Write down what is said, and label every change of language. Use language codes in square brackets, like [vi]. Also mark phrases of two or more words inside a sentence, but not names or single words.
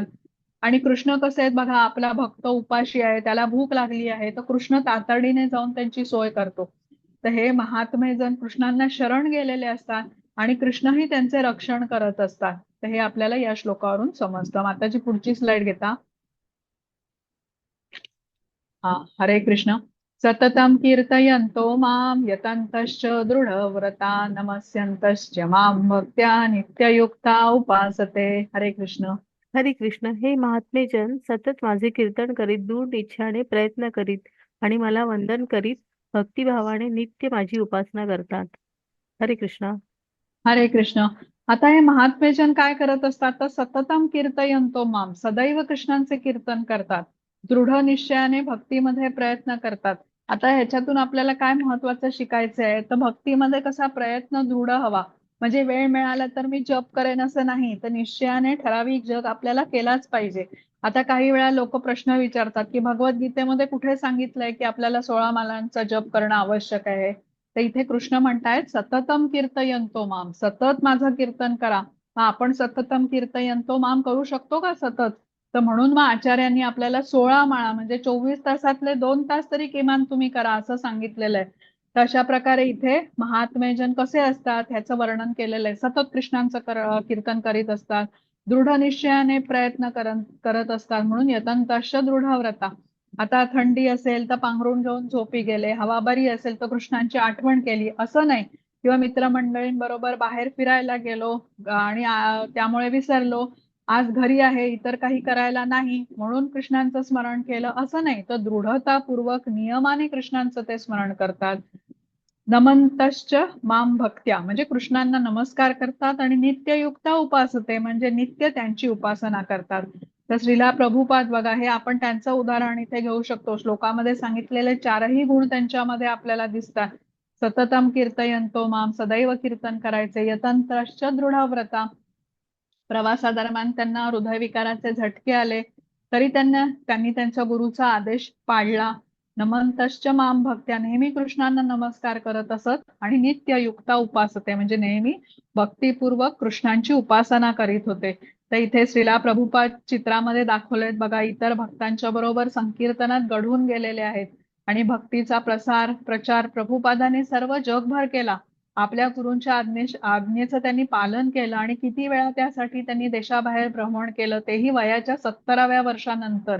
[mr] आणि कृष्ण कसे आहेत बघा, आपला भक्त उपाशी आहे, त्याला भूक लागली आहे, तर कृष्ण तातडीने जाऊन त्यांची सोय करतो. तर हे महात्मे जन कृष्णांना शरण गेलेले असतात आणि कृष्णही त्यांचे रक्षण करत असतात. तर हे आपल्याला या श्लोकावरून समजतं. माताची पुढची स्लाइड घेता. हा, [sa] हरे कृष्ण. सततं कीर्तयन्तो मां यतन्तश्च दृढव्रता नमस्यन्तश्च मां भक्त्या नित्ययुक्ता उपासते. हरे कृष्ण. हरे कृष्ण. [mr] हे महात्मेजन सतत माझे कीर्तन करीत, दृढ इच्छाने प्रयत्न करीत आणि मला वंदन करीत भक्तिभावाने नित्य माझी उपासना करतात. [sa] हरे कृष्ण. हरे कृष्ण. [mr] आता हे महात्मेजन काय करत असतात, तर [sa] सततम कीर्तयन्तो माम, [mr] सदैव कृष्णांचे कीर्तन करतात, दृढ निश्चयाने भक्तीमध्ये प्रयत्न करतात. आता ह्याच्यातून आपल्याला काय महत्वाचं शिकायचं आहे, तर भक्तीमध्ये कसा प्रयत्न दृढ हवा. म्हणजे वेळ मिळाला तर मी जप करेन असं नाही, तर निश्चयाने ठराविक जप आपल्याला केलाच पाहिजे. आता काही वेळा लोक प्रश्न विचारतात की भगवद्गीतेमध्ये कुठे सांगितलंय की आपल्याला 16 मालांचा जप करणं आवश्यक आहे. तर इथे कृष्ण म्हणतायत [sa] सततम कीर्तयन्तो माम, [mr] सतत माझं कीर्तन करा. मग आपण [sa] सततम कीर्तयन्तो माम [mr] करू शकतो का सतत? तर म्हणून मग आचार्यांनी आपल्याला 16 माळा म्हणजे 24 तासातले 2 तास तरी किमान तुम्ही करा असं सांगितलेलं आहे. तर अशा प्रकारे इथे महात्मेजन कसे असतात ह्याचं वर्णन केलेलं आहे. सतत कृष्णांचं कीर्तन करीत असतात, दृढ निश्चयाने प्रयत्न करत असतात, म्हणून [sa] यतंतश्च दृढव्रता. [mr] आता थंडी असेल तर पांघरून घेऊन झोपी गेले, हवा बरी असेल तर कृष्णांची आठवण केली असं नाही, किंवा मित्रमंडळींबरोबर बाहेर फिरायला गेलो आणि त्यामुळे विसरलो, आज घरी आहे इतर काही करायला नाही म्हणून कृष्णांचं स्मरण केलं असं नाही, तर दृढतापूर्वक नियमाने कृष्णांचं ते स्मरण करतात. [sa] नमंतश्च माम भक्त्या [mr] म्हणजे कृष्णांना नमस्कार करतात आणि [sa] नित्ययुक्ता उपासते [mr] म्हणजे नित्य त्यांची उपासना करतात. तर श्रीला प्रभुपाद बघा, हे आपण त्यांचं उदाहरण इथे घेऊ शकतो. श्लोकामध्ये सांगितलेले 4ही गुण त्यांच्यामध्ये आपल्याला दिसतात. [sa] सततम कीर्तयन्तो माम, [mr] सदैव कीर्तन करायचे, [sa] यतंतश्च दृढव्रता, [mr] प्रवासादरम्यान त्यांना हृदयविकाराचे झटके आले तरी त्यांनी त्यांच्या गुरुचा आदेश पाळला. [sa] नमंतश्च माम भक्त्या, [mr] नेहमी कृष्णांना नमस्कार करत असत आणि [sa] नित्ययुक्ता उपासते [mr] म्हणजे नेहमी भक्तिपूर्वक कृष्णांची उपासना करीत होते. तर इथे श्रीला प्रभुपाद चित्रामध्ये दाखवलेत बघा, इतर भक्तांच्या बरोबर संकीर्तनात घडून गेलेले आहेत आणि भक्तीचा प्रचार प्रभुपादाने सर्व जगभर केला. आपल्या गुरूंच्या आज्ञेचं त्यांनी पालन केलं आणि किती वेळा त्यासाठी त्यांनी देशाबाहेर भ्रमण केलं, तेही वयाच्या 70व्या वर्षानंतर.